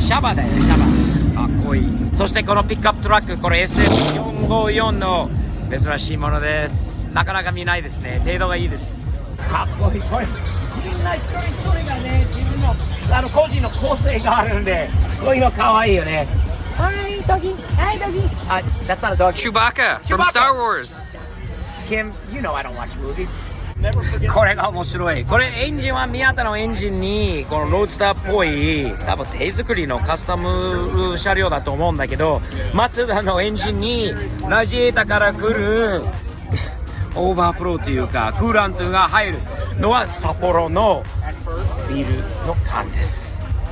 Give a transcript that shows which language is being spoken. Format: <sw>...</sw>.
<ja>シャバだよ、シャバ。かっこいい。そしてこのピックアップトラック、これ SF454 の珍しいものです。なかなか見ないですね。程度がいいです。かっこいい。これみんな一人一人がね、自分の個人の個性があるんで、こういうのかわいいよね。</ja> <en>Hi doggy, hi doggy. That's not a dog. Chewbacca from Star Wars. Kim, you know I don't watch movies.</en> <ja>これが面白い。これエンジンは宮田のエンジンにこのロードスターっぽい多分手作りのカスタム車両だと思うんだけど、マツダのエンジンにラジエータから来るオーバーフローというかクーラントが入るのは札幌のビールの缶です。</ja>